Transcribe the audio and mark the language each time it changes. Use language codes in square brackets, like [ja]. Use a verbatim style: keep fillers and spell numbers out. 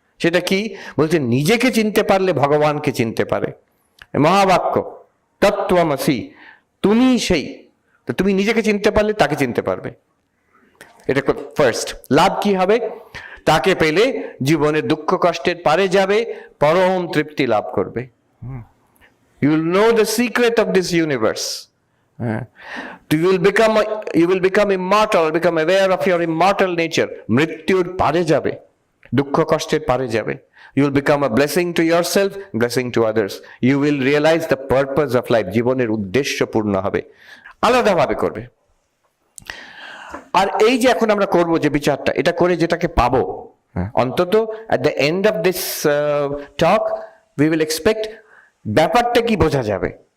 [bn] সেটা কি বলছে? নিজেকে চিনতে পারলে ভগবানকে চিনতে পারে। মহাবাক্য তত্ত্বমসি, তুমি সেই। তো তুমি নিজেকে চিনতে পারলে তাকে চিনতে পারবে। এটা ফার্স্ট। লাভ কি হবে? তাকে পেলে জীবনের দুঃখ কষ্টের পারে যাবে, পরম তৃপ্তি লাভ করবে। [en] You will know the secret of this universe. Uh, You will become a- you will become immortal, become aware of your immortal nature. [bn] মৃত্যুর পারে যাবে, দুঃখ কষ্টের পারে যাবে। [en] You will become a blessing to yourself, blessing to others. You will realize the purpose of life. [bn] জীবনের উদ্দেশ্য পূর্ণ হবে, আলাদাভাবে করবে। আর এই যে এখন আমরা করব যে বিচারটা, এটা করে যেটাকে পাবো, হ্যাঁ, অন্তত [en] at the end of this talk we will expect [bn] ব্যাপারটা কি বোঝা যাবে।